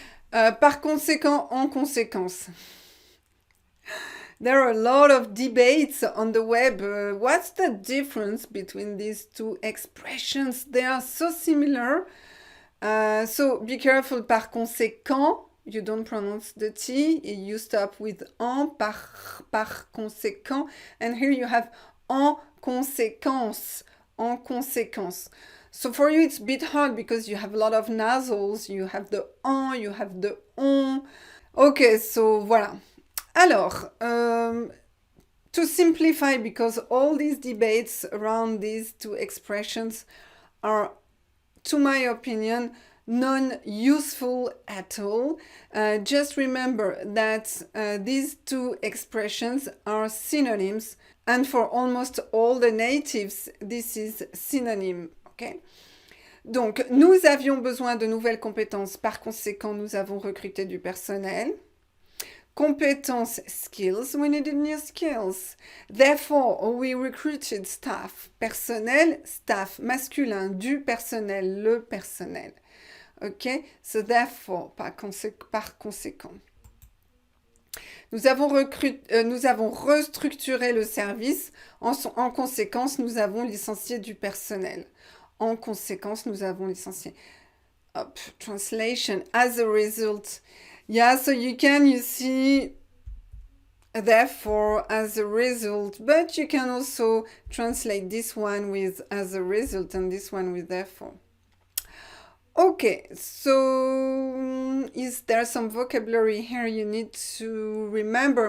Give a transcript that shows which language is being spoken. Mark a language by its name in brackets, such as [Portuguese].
[French] Par conséquent, en conséquence. [English] There are a lot of debates on the web. What's the difference between these two expressions? They are so similar. So be careful. [French] Par conséquent, [English] you don't pronounce the T. You stop with en, [French] par conséquent. [English] And here you have [French] en conséquence. En conséquence. [English] So for you, it's a bit hard because you have a lot of nasals. You have the en, you have the on. Okay, so voilà. Alors, to simplify, because all these debates around these two expressions are, to my opinion, non-useful at all. Just remember that these two expressions are synonyms, and for almost all the natives, this is synonym. Okay. [French] Donc, nous avions besoin de nouvelles compétences. Par conséquent, nous avons recruté du personnel. [English] Compétences, skills, we needed new skills. Therefore, we recruited staff. [French] Personnel, [English] staff, [French] masculin, du personnel, le personnel. Ok? [English] So therefore, [French] par conséquent. Nous avons restructuré le service. En conséquence, nous avons licencié du personnel. En conséquence, nous avons licencié. [English] Translation, as a result. Yeah, so you see, therefore, as a result, but you can also translate this one with as a result and this one with therefore. Okay, so is there some vocabulary here you need to remember?